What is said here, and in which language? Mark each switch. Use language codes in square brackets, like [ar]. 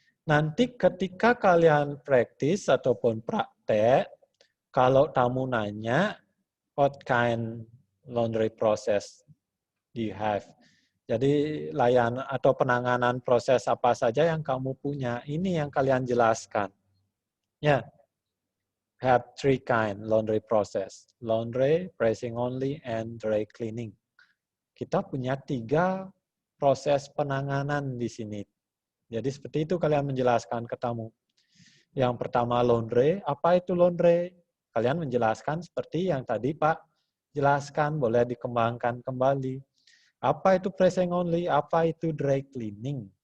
[id] Nanti ketika kalian praktis ataupun praktek, kalau tamu nanya, [en] what kind laundry process do you have? [id] Jadi layanan atau penanganan proses apa saja yang kamu punya, ini yang kalian jelaskan. [en] Ya, have 3 kind laundry process: laundry, pressing only, and dry cleaning. [id] Kita punya 3 proses penanganan di sini. Jadi seperti itu kalian menjelaskan ke tamu. Yang pertama laundry, apa itu laundry? Kalian menjelaskan seperti yang tadi Pak jelaskan, boleh dikembangkan kembali. Apa itu pressing only? Apa itu dry cleaning?